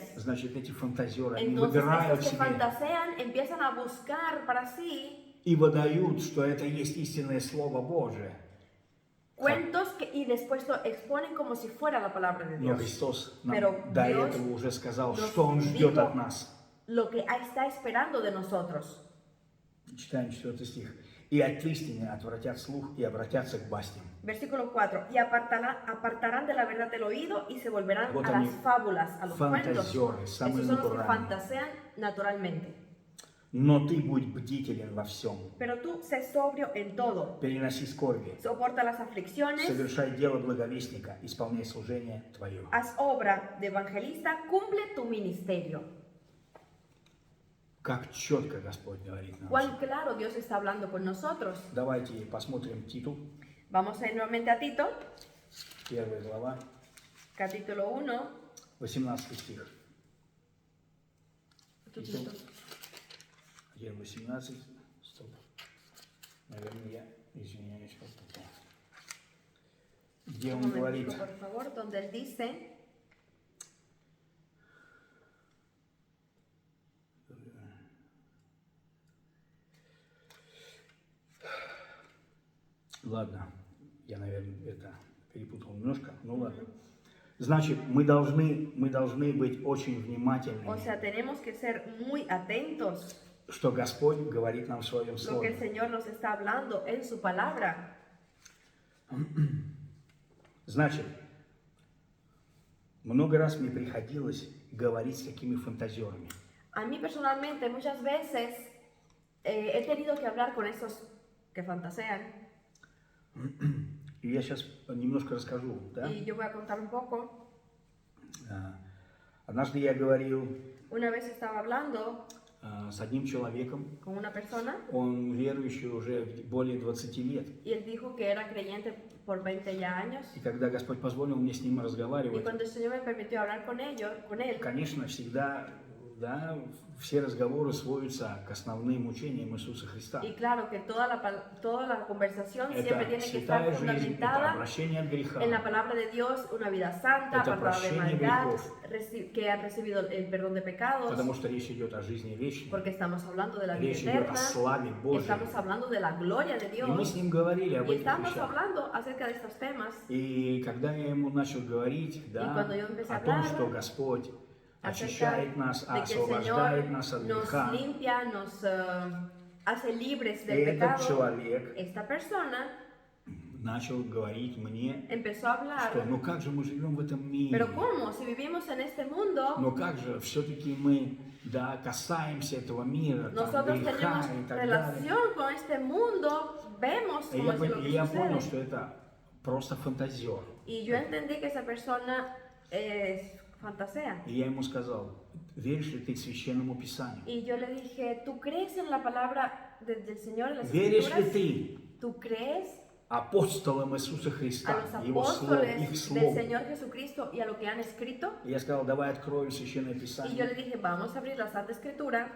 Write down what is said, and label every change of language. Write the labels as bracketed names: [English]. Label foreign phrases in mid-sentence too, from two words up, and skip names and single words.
[Russian] Значит, эти фантазеры, они [Spanish] Entonces, [Russian] выбирают [Spanish] estos que [Russian] себе [Spanish] fantasean empiezan a buscar para sí [Russian] и выдают, что это есть истинное Слово Божие. [Spanish] cuentos y después lo exponen como si fuera la palabra de [Russian] Но [Spanish] Dios. [Russian] Христос нам [Spanish] Pero [Russian] до [Spanish] Dios [Russian] этого уже сказал, [Spanish] nos [Russian] что Он ждет [Spanish] dijo [Russian] от нас. [Spanish] lo que está esperando de nosotros. [Russian] Читаем 4 стих. «И от истины отвратят слух и обратятся к бастям». [Spanish] Versículo 4. Y apartarán de la verdad el oído y se volverán [Russian] Вот [Spanish] a [Russian] они, [Spanish] las fábulas, a los cuentos. [Russian] фантазеры, самые [Spanish] Esos son los que [Russian] натуральные. [Spanish] fantasean naturalmente. [Russian] Но ты будь бдителен во всем. [Spanish] Pero tú sé sobrio en todo. [Russian] Переноси скорби. [Spanish] Soporta las aflicciones. [Russian] Совершай дело благовестника. Исполняй служение твое. [Spanish] Haz obra de evangelista. Cumple tu ministerio. [Russian] Как четко Господь говорит нам. [Spanish] Cuán claro Dios está hablando con nosotros. [Russian] Давайте посмотрим Титу, [Spanish] Vamos a ir nuevamente a Tito, [Russian] 1 глава, [Spanish] capítulo 1. [Russian] 18 стих. [Spanish] Tito. [Russian] 1:18. Стоп. Наверное, я извиняюсь. Где [Spanish] Un [Russian] он говорит, [Spanish] momentico, por favor, donde él dice, [Russian] ладно, я, наверное, это перепутал немножко, ну ладно. Значит, мы должны быть очень [Spanish] o [Russian] внимательными, [Spanish] sea, tenemos que ser muy atentos [Russian] что Господь говорит нам в Своем [Spanish] lo que [Russian] Слове. [Spanish] el Señor nos está hablando en su palabra. [Russian] Значит, много раз мне приходилось говорить с такими фантазерами. [Spanish] A mí personalmente muchas veces he tenido que hablar con esos que fantasean [Russian] И я сейчас немножко расскажу, да? [Spanish] y yo voy a contar un poco. [Russian] Однажды я говорил [Spanish] Una vez estaba hablando [Russian] с одним человеком, [Spanish] con una persona [Russian] он верующий уже более 20 лет. [Spanish] y él dijo que era creyente por 20 ya años. [Russian] И когда Господь позволил мне с ним [Spanish] Y [Russian] разговаривать, [Spanish] cuando el Señor me permitió hablar con él, [Russian] конечно, всегда, да, все разговоры сводятся к основным учениям Иисуса Христа. [Spanish] y claro que toda la conversación siempre [Russian] Это [Spanish] tiene que estar [Russian] святая жизнь, это [Spanish] fundamentada [Russian] обращение от греха, [Spanish] en la palabra de Dios, una vida santa, [Russian] Это [Spanish] apartada de [Russian] прощение [Spanish] maldad, [Russian] грехов. [Spanish] que han recibido el perdón de pecados, [Russian] потому что речь идет о жизни вечной, [Spanish] porque estamos hablando de la vida [Russian] речь идет о [Spanish] eterna, [Russian] славе Божьей. [Spanish] estamos hablando de la gloria de [Russian] И мы [Spanish] Dios [Russian] с ним говорили об [Spanish] y [Russian] этих [Spanish] estamos [Russian] вещах. [Spanish] hablando acerca de estos temas. [Russian] И когда я ему начал говорить, да, [Spanish] cuando yo empecé a [Russian] о том, [Spanish] hablar [Russian] что Господь [Spanish] acerca [Russian] очищает нас, [Spanish] de que el [Russian] освобождает [Spanish] Señor [Russian] нас от [Spanish] nos [Russian] греха, [Spanish] limpia, nos hace libres del [Russian] этот [Spanish] pecado, [Russian] человек [Spanish] esta persona [Russian] начал говорить мне, [Spanish] empezó a hablar, [Russian] что ну как же мы живем в этом мире, [Spanish] pero ¿cómo? Si vivimos en este mundo, [Russian] но как же все-таки мы, да, касаемся этого мира, там, [Spanish] nosotros [Russian] греха [Spanish] tenemos [Russian] и так далее. [Spanish] relación con este mundo, vemos [Russian] И [Spanish] cómo es lo [Russian] я [Spanish] que [Russian] понял, [Spanish] sucede. [Russian] что это просто фантазер. [Spanish] Y yo entendí que esa persona fantasea. [Russian] И я ему сказал, веришь ли ты Священному Писанию? [Spanish] Y yo le dije, ¿tú crees en la palabra del Señor, en las [Russian] Веришь ли [Spanish] Escrituras? [Russian] ты [Spanish] ¿Tú crees [Russian] апостолам Иисуса [Spanish] a [Russian] Христа, [Spanish] los [Russian] Его Слову, их [Spanish] apóstoles del [Russian] Слову? [Spanish] Señor Jesucristo y a lo que han escrito? [Russian] И я сказал, давай откроем Священное [Spanish] Y yo [Russian] Писание [Spanish] le dije, vamos a abrir la Santa Escritura,